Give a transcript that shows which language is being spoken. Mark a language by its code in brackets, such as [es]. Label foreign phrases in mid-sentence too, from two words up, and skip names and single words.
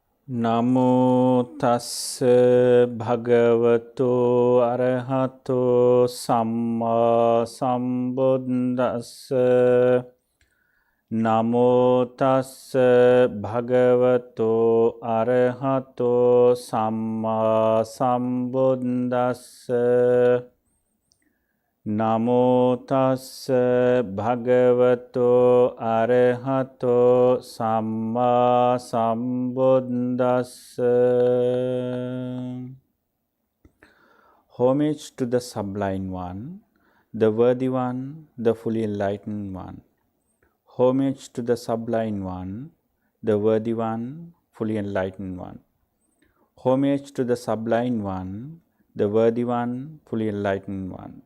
[pi] නමෝ තස්ස භගවතෝ අරහතෝ සම්මා සම්බුද්දස්ස නමෝ තස්ස භගවතෝ අරහතෝ සම්මා සම්බුද්දස්ස නමෝ තස්ස භගවතෝ අරහතෝ සම්මා සම්බුද්දස්ස. [en] Homage to the Sublime One, the Worthy One, the Fully Enlightened One. Homage to the Sublime One, the Worthy One, Fully Enlightened One. Homage to the Sublime One, the Worthy One, Fully Enlightened One.